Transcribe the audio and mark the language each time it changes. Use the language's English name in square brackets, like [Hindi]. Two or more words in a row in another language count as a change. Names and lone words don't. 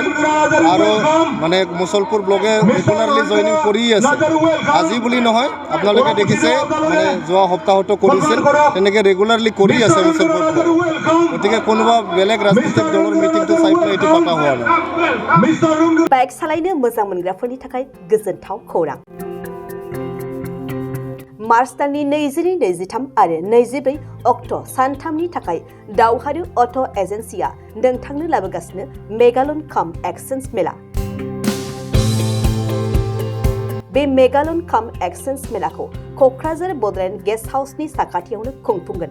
[Assamese] আৰু মানে মুছলপুৰ ব্লগে ৰেগুলাৰলি জইনিং কৰি আছে, আজি বুলি নহয়, আপোনালোকে দেখিছে মানে যোৱা সপ্তাহতো কৰিছিল, তেনেকৈ ৰেগুলাৰলি কৰি আছে মুছলপুৰ ব্লগ। গতিকে কোনোবা বেলেগ ৰাজনৈতিক দলৰ মিটিংটো চাই পেলাই এইটো পতা হোৱা নাই। [Bodo] বাইক सालायनो मोजां मोनग्राफोरनि थाखाय गोजोनथाव खौरां। मार्च दाननि 22-23 आरो 24 अक्ट' सानथामनि थाखाय दावहारु अट' एजेन्सिया नोंथांनो लाबोगासिनो मेगालन काम एक्सचेन्ज मेला। बे मेगालन काम एक्सचेन्ज मेलाखौ क'क्राझार बड'लेण्ड गेस्ट हाउसनि साखाथियावनो खुंफुंगोन।